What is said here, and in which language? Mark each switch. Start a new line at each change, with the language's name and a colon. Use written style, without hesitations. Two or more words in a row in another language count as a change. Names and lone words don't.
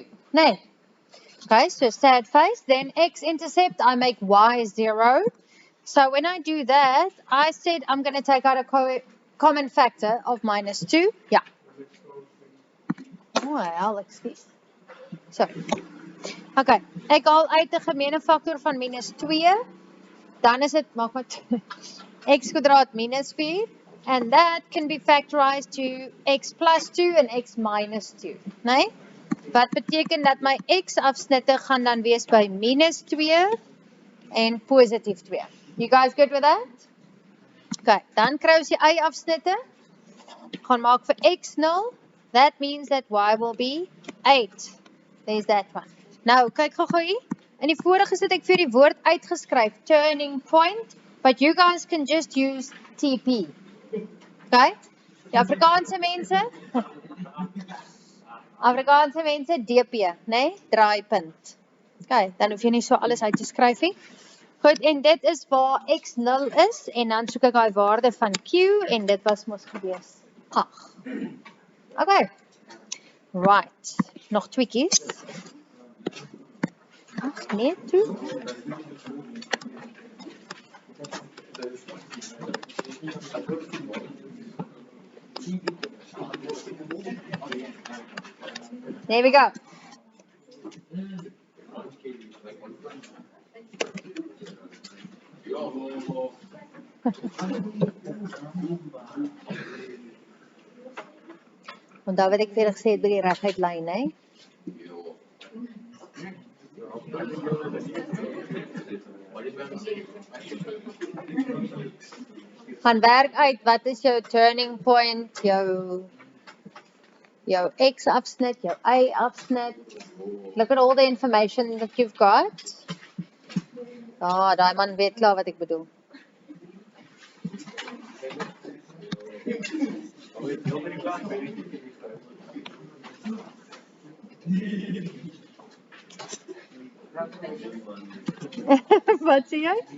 Afrikaans: Nee.
English: Okay, so sad face, then x-intercept, I make y 0. So when I do that, I said I'm going to take out a common factor of -2. Yeah. Oh, hell, excuse. So,
Afrikaans: okay, ek haal uit 'n gemeene faktor van -2. Dan is dit, maak wat, x kwadraat -4.
English: And that can be factorized to x plus 2 and x minus 2.
Afrikaans: Nee? Wat beteken dat my x-afsnitte gaan dan wees by -2 en positief 2.
English: You guys good with that?
Afrikaans: Okay, dan kry ons die y-afsnitte. Gaan maak vir x 0.
English: That means that y will be 8. There's that one.
Afrikaans: Nou, kyk gou hier. In die vorige het ek vir die woord uitgeskryf,
English: turning point, but you guys can just use TP. Okay?
Afrikaans: Die Afrikaanse mense DP, nee? Draaipunt. Okay, dan hoef jy nie so alles uit te skryf nie. Goed, en dit is waar x 0 is, en dan soek ek die waarde van q, en dit was mos gewees 8.
English: Okay. Right.
Afrikaans: Nog tweekies. Ach, nee, toe.
English: There we go.
Afrikaans: Onthou wat ek vir julle gesê het by die reguit lyn, hè? Gaan werk uit, wat is jou
English: turning point,
Afrikaans: jou x-afsnit, jou y-afsnit.
English: Look at all the information that you've got.
Afrikaans: Ah, daai man weet klaar wat ek bedoel. Wat sê jy?